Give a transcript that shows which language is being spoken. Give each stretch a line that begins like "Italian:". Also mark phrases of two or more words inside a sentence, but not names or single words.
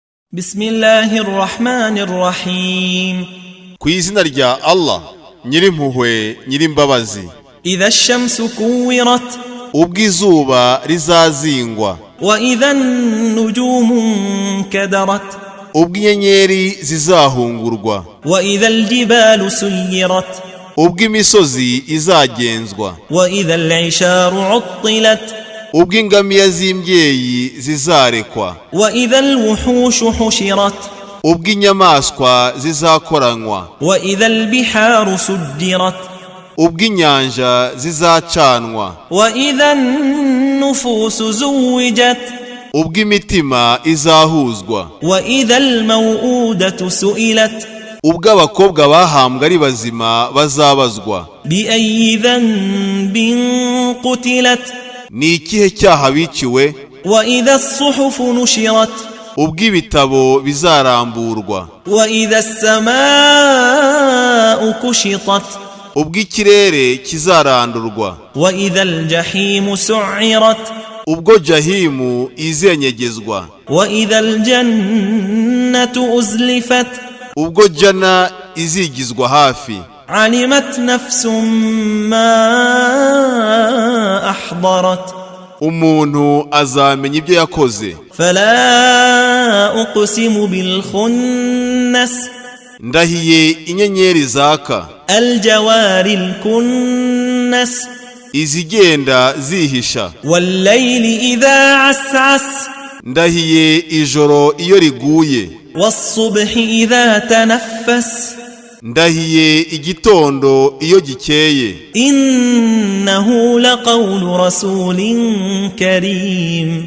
Arabic: بسم الله الرحمن الرحيم.
Kinyarwanda: Ku izina rya Allah nyirimpuhwe nyirimbabazi.
Arabic: إذا الشمس كورت,
Kinyarwanda: ubwizuba rizazingwa.
Arabic: وإذا النجوم انكدرت,
Kinyarwanda: ubw'inyenyeri zizahungurwa.
Arabic: وإذا الجبال سيرت,
Kinyarwanda: ubw'imisozi izagenzwa.
Arabic: وإذا العشار عطلت,
Kinyarwanda: ubw'ingamiya z'imbyeyi zizarekwa.
Arabic: وإذا الوحوش حشرت,
Kinyarwanda: ubw'inyamaswa zizakoranywa.
Arabic: وإذا البحار سجرت,
Kinyarwanda: ubw'inyanja zizacanwa.
Arabic: وإذا النفوس زوجت,
Kinyarwanda: ubw'imitima izahuzwa.
Arabic: وإذا الموءودة سئلت,
Kinyarwanda: ubw'abakobwa bahambwa ari bazima bazabazwa.
Arabic: بأي ذنب قتلت,
Kinyarwanda: ni ikihe cyaha biciwe?
Arabic: وإذا الصحف نشرت,
Kinyarwanda: ubw'ibitabo bizaramburwa.
Arabic: وإذا السماء كشطت,
Kinyarwanda: ubw'ikirere kizarandurwa.
Arabic: وإذا الجحيم سعرت,
Kinyarwanda: ubwo jahimu izenyegezwa.
Arabic: وإذا الجنة أزلفت,
Kinyarwanda: ubwo jana izigizwa hafi.
Arabic: علمت نفس ما أحضرت,
Kinyarwanda: umuntu azamenya ibyo yakoze.
Arabic: فلا أقسم بالخنس,
Kinyarwanda: ndahiye inyenyeri zaka.
Arabic: الجوار الكنس,
Kinyarwanda: izigenda zihisha.
Arabic: والليل إذا عسعس,
Kinyarwanda: ndahiye ijoro iyo riguye.
Arabic: والصبح إذا تنفس,
Kinyarwanda: ndahiye igitondo iyo gikeye.
Arabic: إنه لقول رسول كريم,